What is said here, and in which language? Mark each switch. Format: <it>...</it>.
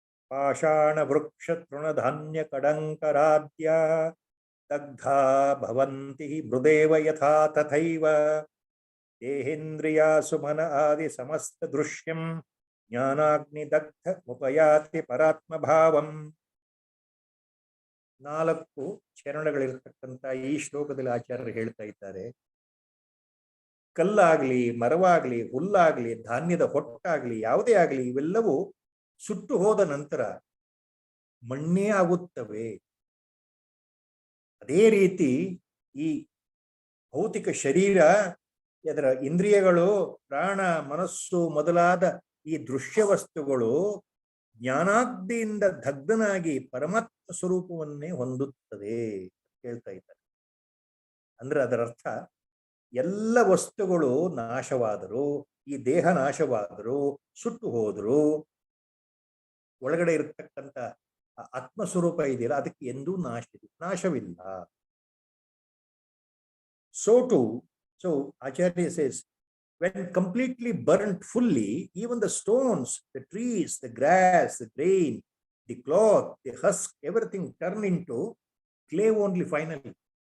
<sa>Pashana vriksha truna dhanya kadankaradya dagdha bhavanti hrudeva yatha tathaiva देहेन्द्रिया सुमन आदि समस्त दृश्यम ज्ञानाग्नि दग्ध उपयाति परात्म भावम.</sa> <kn>4 ಚರಣಗಳಿರತಕ್ಕಂತ ಈ ಶ್ಲೋಕದಲ್ಲಿ ಆಚಾರ್ಯರು ಹೇಳ್ತಾ ಇದ್ದಾರೆ, ಕಲ್ಲಾಗ್ಲಿ, ಮರವಾಗ್ಲಿ, ಹುಲ್ಲಾಗ್ಲಿ, ಧಾನ್ಯದ ಹೊಟ್ಟಾಗ್ಲಿ, ಯಾವುದೇ ಆಗ್ಲಿ, ಇವೆಲ್ಲವೂ ಸುಟ್ಟು ಹೋದ ನಂತರ ಮಣ್ಣೇ ಆಗುತ್ತವೆ. ಅದೇ ರೀತಿ ಈ ಭೌತಿಕ ಶರೀರ, ಅದರ ಇಂದ್ರಿಯಗಳು, ಪ್ರಾಣ, ಮನಸ್ಸು ಮೊದಲಾದ ಈ ದೃಶ್ಯ ವಸ್ತುಗಳು ಜ್ಞಾನಾಗ್ನಿಯಿಂದ ದಗ್ಧನಾಗಿ ಪರಮಾತ್ಮ ಸ್ವರೂಪವನ್ನೇ ಹೊಂದುತ್ತದೆ ಹೇಳ್ತಾ ಇದ್ದಾರೆ. ಅಂದ್ರೆ ಅದರ ಅರ್ಥ, ಎಲ್ಲ ವಸ್ತುಗಳು ನಾಶವಾದರೂ, ಈ ದೇಹ ನಾಶವಾದರೂ, ಸುಟ್ಟು ಹೋದರೂ, ಒಳಗಡೆ ಇರತಕ್ಕಂಥ ಆತ್ಮಸ್ವರೂಪ ಇದೆಯಲ್ಲ, ಅದಕ್ಕೆ ಎಂದೂ ನಾಶವಿಲ್ಲ.</kn> <en>So Acharya says, when completely burnt fully, even the stones, the trees, the grass, the grain, the cloth, the husk, everything turn into clay only finally.</en>